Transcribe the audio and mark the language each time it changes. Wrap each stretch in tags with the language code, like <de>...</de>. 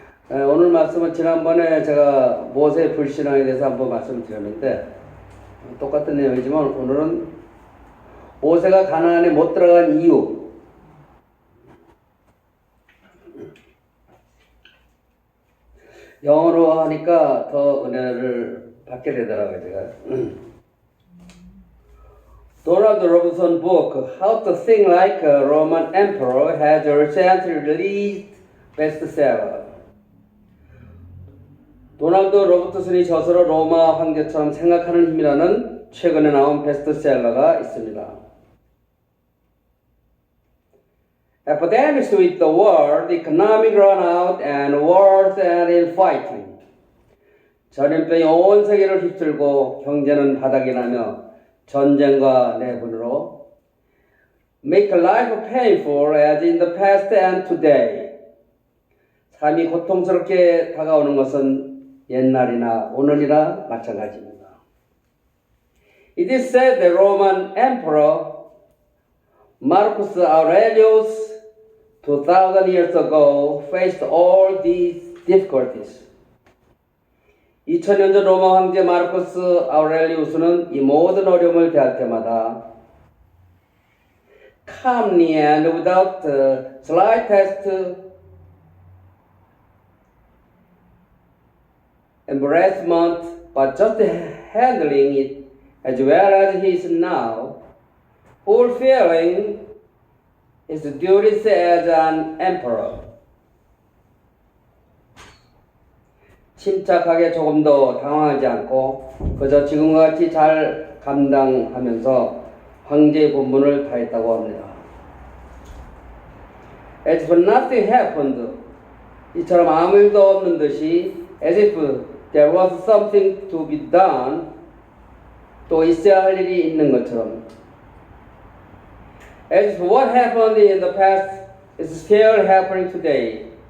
<ko>오늘 말씀은 지난번에 제가 모세 불신앙에 대해서 한번 말씀을 드렸는데 똑같은 내용이지만 오늘은 모세가 가나안에 못 들어간 이유, 영어로 하니까 더 은혜를 받게 되더라고요, 제가.</ko> <en>Donald Robinson book, How to Think Like a Roman Emperor, has a recently released bestseller.</en> <ko>도널드 로버트슨이 저서로 로마 황제처럼 생각하는 힘이라는 최근에 나온 베스트셀러가 있습니다.</ko> <en>Epidemics with the world, economic runout, and wars and infighting.</en> <ko>전염병이 온 세계를 휩쓸고 경제는 바닥이 나며 전쟁과 내분으로</ko> <en>make life painful as in the past and today.</en> <ko>삶이 고통스럽게 다가오는 것은 옛날이나 오늘이나 마찬가지입니다.</ko> <en>It is said the Roman Emperor Marcus Aurelius 2000 years ago faced all these difficulties.</en> <ko>2000년 전 로마 황제 마르쿠스 아우렐리우스는 이 모든 어려움을 대할 때마다</ko> <en>calmly and without the slightest embarrassment, but just handling it as well as he is now, fulfilling his duties as an emperor.</en> <ko>침착하게 조금 더 당황하지 않고 그저 지금과 같이 잘 감당하면서 황제의 본분을 다했다고 합니다.</ko> <en>As if nothing happened,</en> <ko>이처럼 아무 일도 없는 듯이</ko> <en>as if there was something to be done,</en> <ko>또 있어야 할 일이 있는 것처럼</ko> <en>as if what happened in the past is still happening today.</en>